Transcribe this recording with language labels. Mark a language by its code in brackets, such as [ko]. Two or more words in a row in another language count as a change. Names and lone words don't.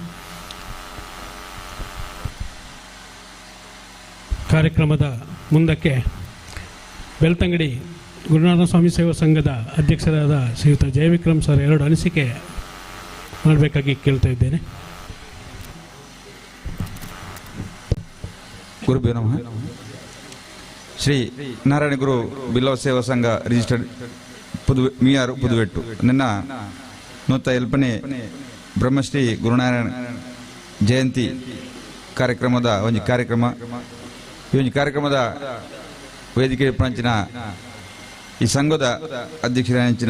[kn] ಕಾರ್ಯಕ್ರಮದ ಮುಂದಕ್ಕೆ ಬೆಳ್ತಂಗಡಿ ಗುರುನಾಥ ಸ್ವಾಮಿ ಸೇವಾ ಸಂಘದ ಅಧ್ಯಕ್ಷರಾದ ಶ್ರೀಯುತ ಜಯವಿಕ್ರಮ್ ಸರ್ 2 ಅನಿಸಿಕೆ ಮಾಡಬೇಕಾಗಿ ಕೇಳ್ತಾ ಇದ್ದೇನೆ. [sa] ಗುರುಭ್ಯೋ ನಮಃ. [kn] ಶ್ರೀ ನಾರಾಯಣಗುರು ಬಿಲ್ಲವ ಸೇವಾ ಸಂಘ ರಿಜಿಸ್ಟರ್ಡ್ ಮಿಯಾರು ಪುದುವೆಟ್ಟು ನನ್ನ 107ನೇ ಬ್ರಹ್ಮಶ್ರೀ ಗುರುನಾರಾಯಣ ಜಯಂತಿ ಕಾರ್ಯಕ್ರಮದ ಒಂದು ಕಾರ್ಯಕ್ರಮದ ವೇದಿಕೆ ಪಂಚಿನ ಈ ಸಂಘದ ಅಧ್ಯಕ್ಷರ